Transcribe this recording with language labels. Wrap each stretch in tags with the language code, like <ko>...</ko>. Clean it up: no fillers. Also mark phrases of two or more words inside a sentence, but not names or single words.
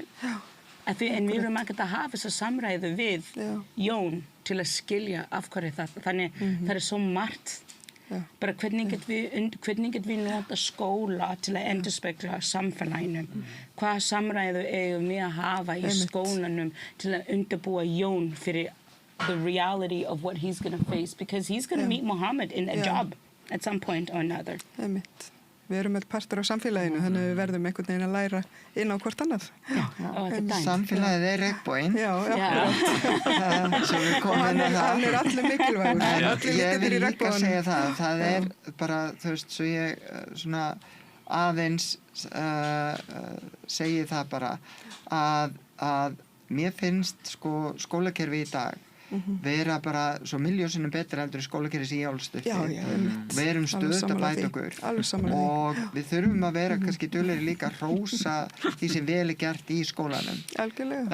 <is>En við erum ekkert að hafa þessa samræðu við Jón til að skilja af hverju það. Þannig það svo margt. Bara hvernig get við nota skóla til að endurspegla samfélaginu? Hvaða samræðu eigum við að hafa í skólanum til að undirbúa Jón fyrir</is> <en>the reality of what he's going to face? Because he's going to meet Muhammad in a job at some point or another.</en> <is>Við erum öll partur á samfélaginu, þannig að við verðum einhvern veginn að læra inn á hvort annað. Samfélagið regnboginn. Svo við komum inn á það. Hann allir mikilvægur. Ég vil líka segja það bara, þú veist, svo ég svona aðeins segi það bara að mér finnst skólakerfi í dag vera bara svo miljónsinnum betra heldur í skólakerfi sem ég álst upp við erum stöðugt að bæta okkur og við þurfum að vera kannski duglegri líka að hrósa því sem vel gert í skólanum</is>